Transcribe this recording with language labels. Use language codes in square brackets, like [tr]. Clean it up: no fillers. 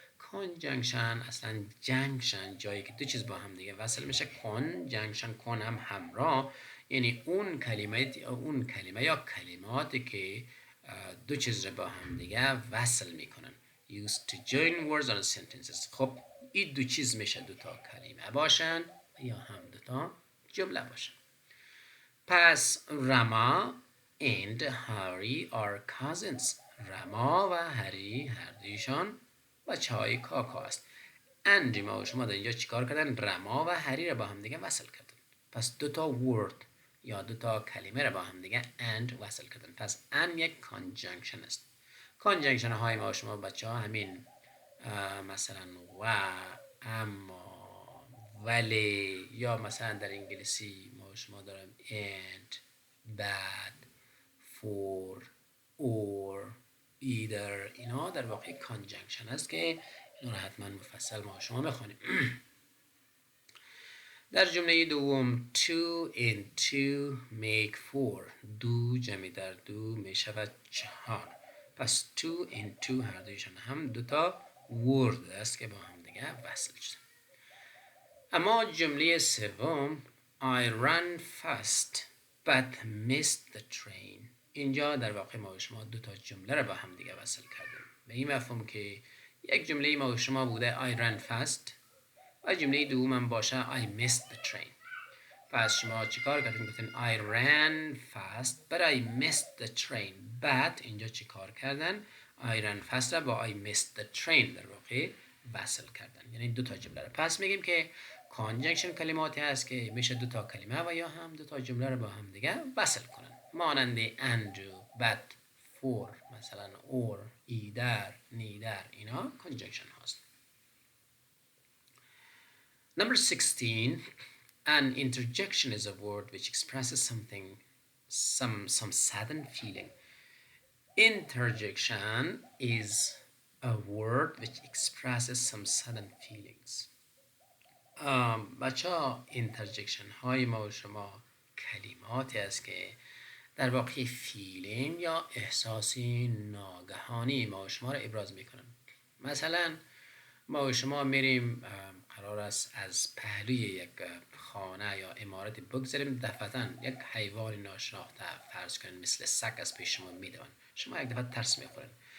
[fa] conjunction اصلا junction جایی که دو چیز با هم دیگه وصل میشه. conjunction کن هم همراه یعنی اون کلمه یا کلماتی که دو چیز رو با هم دیگه وصل میکنن. [en] used to join words or sentences. [fa] خب این دو چیز میشه دو تا کلمه باشن یا هم دو تا جمله باشن. [en] پس Rama and Hari are cousins. [fa] رما و هری هر دویشان بچه های کاکا است. اند ما و شما در اینجا چیکار کردن؟ رما و هری را با هم دیگه وصل کردن. پس دو تا word یا دو تا کلمه را با هم دیگه and وصل کردن. پس and یک conjunction است. کانجنکشن های ما شما بچه ها همین مثلا و، اما، ولی، یا مثلا در انگلیسی ما شما دارم and, bad, for, or, either. اینا در واقع کانجنکشن است که اینا رو حتما مفصل ما شما بخونیم. در جمله دوم [en] two and two make four. [fa] دو جمع در دو می شود 4. پس [en] two and two [fa] هر دویشان هم دوتا word است که با هم دیگه وصل شد. اما جمله سوم [en] I ran fast but missed the train. [fa] اینجا در واقع ما و شما دوتا جمله رو با هم دیگه وصل کردیم. به این مفهوم که یک جمله ما و شما بوده [en] I ran fast [fa] و جمله دوم باشه [en] I missed the train. [fa] پس شما چیکار کردین؟ گفتین [en] I ran fast but I missed the train. [fa] but اینجا چیکار کردن؟ [en] I ran fast [fa] را با [en] I missed the train [fa] در واقع وصل کردن. یعنی دو تا جمله رو. پس میگیم که کانجنکشن کلماتی هست که میشه دو تا کلمه و یا هم دو تا جمله رو با هم دیگه وصل کنن. مانند and, but, for مثلا or, either, neither. اینا کانجنکشن هست. [en] Number 16, an interjection is a word which expresses something, some sudden feeling. Interjection is a word which expresses some sudden feelings. [fa] بچه ها interjection های ما و شما کلماتی است که در واقع فیلینگ یا احساسی ناگهانی ما و شما را ابراز میکنن. مثلا ما و شما میریم قرار است از پهلوی یک خانه یا عمارت بگذریم، دفعتاً یک حیوان ناشناخته فرض کنید مثل سگ از پیش شما میدوند، شما یک دفعه ترس میخورین.